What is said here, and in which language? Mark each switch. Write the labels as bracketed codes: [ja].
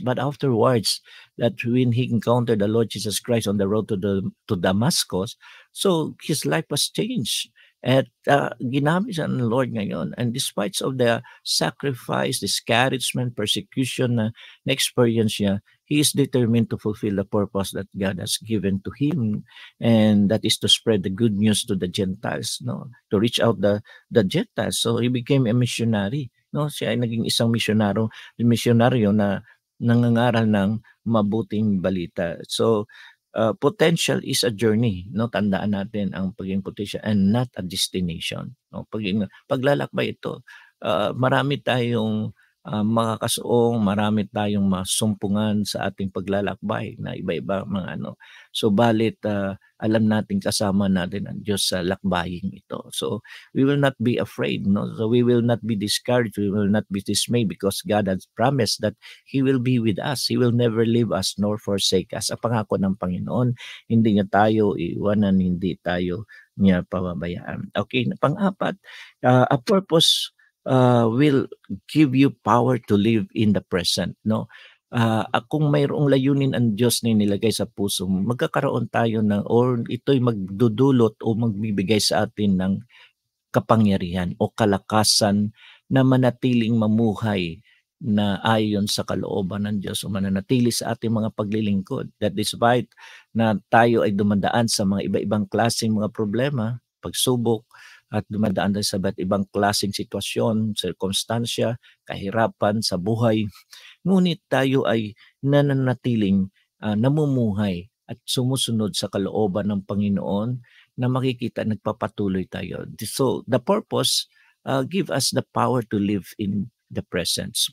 [en] But afterwards, that when he encountered the Lord Jesus Christ on the road to Damascus, so his life was changed. [tl] At ginamit siya ng Lord ngayon. [en] And despite of the sacrifice, discouragement, persecution [tl] na experience niya, [en] he is determined to fulfill the purpose that God has given to him, and that is to spread the good news to the Gentiles, no, to reach out the Gentiles. So he became a missionary, [tl] no, siya ay naging isang misyonaryo na nangangaral ng mabuting balita. [en] So potential is a journey, no, [tl] tandaan natin ang pagiging potential [en] and not a destination, no, [tl] paglalakbay ito. Marami tayong makakasuong, marami tayong masumpungan sa ating paglalakbay na iba-iba mga ano. So balit alam natin kasama natin ang Diyos sa lakbaying ito. [en] So we will not be afraid, no? So we will not be discouraged, we will not be dismayed, because God has promised that He will be with us. He will never leave us nor forsake us. [tl] Ang pangako ng Panginoon, hindi niya tayo iwanan, hindi tayo niya pababayaan. [en] Okay, pang-apat, a purpose will give you power to live in the present, no? [tl] Kung mayroong layunin ang Diyos na nilagay sa puso mo, magkakaroon tayo ng, or ito'y magdudulot o magbibigay sa atin ng kapangyarihan o kalakasan na manatiling mamuhay na ayon sa kalooban ng Diyos o mananatili sa ating mga paglilingkod. [en] That despite [tl] na tayo ay dumadaan sa mga iba-ibang klaseng mga problema, pagsubok, at dumadaan tayo sa iba't ibang klaseng sitwasyon, sirkumstansya, kahirapan sa buhay, ngunit tayo ay nananatiling namumuhay at sumusunod sa kalooban ng Panginoon, na makikita nagpapatuloy tayo. [en] So the purpose give us the power to live in the presence.